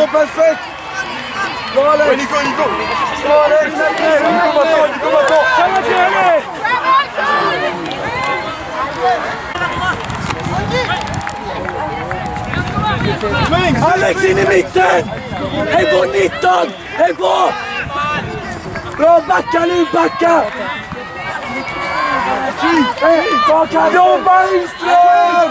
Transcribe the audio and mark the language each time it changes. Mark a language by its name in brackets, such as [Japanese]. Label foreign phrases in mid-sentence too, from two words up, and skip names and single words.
[French] faites. Ouais, Nico. Nico maintenant. Ça va bien aller. [Swedish] Alex in i mitten! Hej på 19! Hej på! Bra, backa nu, backa! Jobba Engström!